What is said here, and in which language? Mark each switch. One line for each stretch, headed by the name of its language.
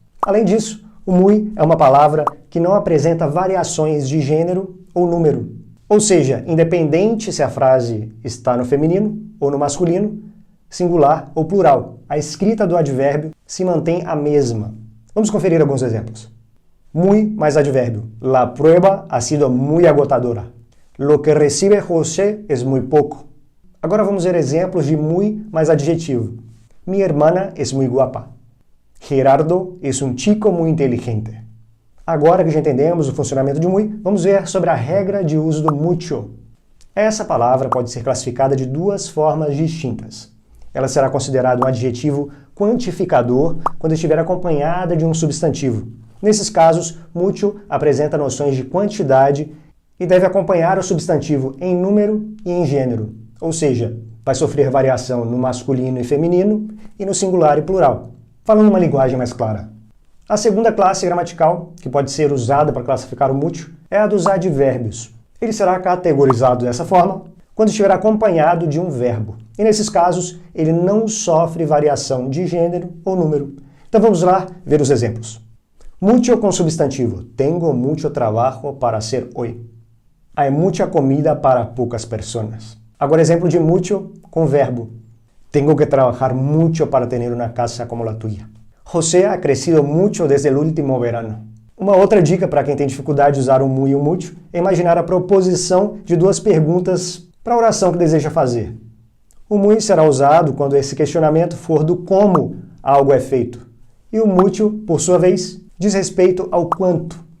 Portuguese: Além disso, o muy é uma palavra que não apresenta variações de gênero ou número. Ou seja, independente se a frase está no feminino ou no masculino, singular ou plural, a escrita do advérbio se mantém a mesma. Vamos conferir alguns exemplos. Muy mais advérbio.
Spanish: La prueba ha sido muy agotadora. Lo que recibe José es muy poco.
Portuguese: Agora vamos ver exemplos de muy mais adjetivo.
Spanish: Mi hermana es muy guapa. Gerardo es un chico muy inteligente.
Portuguese: Agora que já entendemos o funcionamento de muy, vamos ver sobre a regra de uso do mucho. Essa palavra pode ser classificada de duas formas distintas. Ela será considerada um adjetivo quantificador quando estiver acompanhada de um substantivo. Nesses casos, mucho apresenta noções de quantidade e deve acompanhar o substantivo em número e em gênero. Ou seja, vai sofrer variação no masculino e feminino e no singular e plural, falando uma linguagem mais clara. A segunda classe gramatical, que pode ser usada para classificar o mucho, é a dos advérbios. Ele será categorizado dessa forma quando estiver acompanhado de um verbo. E nesses casos, ele não sofre variação de gênero ou número. Então vamos lá ver os exemplos. Mucho com substantivo.
Spanish: Tengo mucho trabajo para hacer hoy. Hay mucha comida para pocas personas.
Portuguese: Agora, exemplo de mucho com verbo.
Spanish: Tengo que trabajar mucho para tener una casa como la tuya. José ha crecido mucho desde el último verano.
Portuguese: Uma outra dica para quem tem dificuldade de usar o muy e o mucho é imaginar a proposição de duas perguntas para a oração que deseja fazer. O muy será usado quando esse questionamento for do como algo é feito. E o mucho, por sua vez, diz respeito ao quanto.